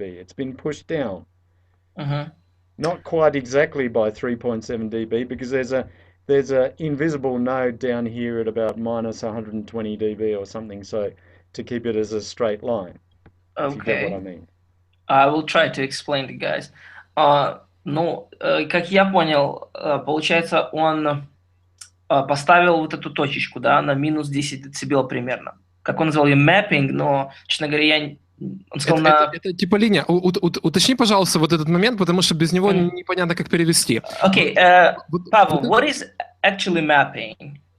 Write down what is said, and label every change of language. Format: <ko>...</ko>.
<en>It's been pushed down. Not quite exactly by 3.7 dB because there's a invisible node down here at about minus 120 dB or something, so to keep it as a straight line. If you get what I mean. I will try to explain to you guys.</en> <ru>Ну, как я понял, получается, он поставил вот эту точечку, да, на минус 10 дБ примерно. Как он назвал ее mapping, но, честно говоря, он сказал это типа линия. Уточни, пожалуйста, вот этот момент, потому что без него непонятно, как перевести.</ru> <en>Okay, Paavo, what is actually mapping?</en>